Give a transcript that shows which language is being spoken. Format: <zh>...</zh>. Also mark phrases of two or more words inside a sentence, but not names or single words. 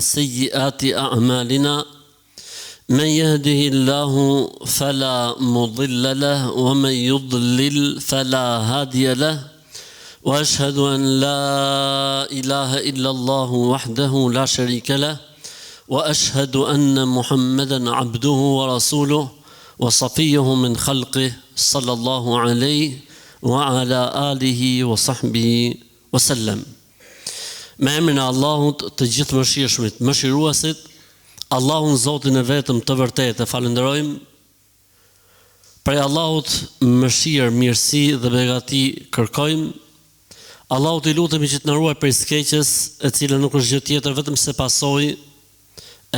<ar>سيئات أعمالنا من يهده الله فلا مضل له ومن يضلل فلا هادي له وأشهد أن لا إله إلا الله وحده لا شريك له وأشهد أن محمدا عبده ورسوله وصفيه من خلقه صلى الله عليه وعلى آله وصحبه وسلم.</ar> <sq>Me emrin e Allahut të gjithë mëshirshmit, mëshiruesit, Allahun Zotin e vetëm të vërtetë falenderojmë. Prej Allahut mëshirë, mirësi dhe begati kërkojmë. Allahut i lutemi që të na ruaj prej skeqjes, e cila nuk është gjë tjetër vetëm se pasojë e</sq>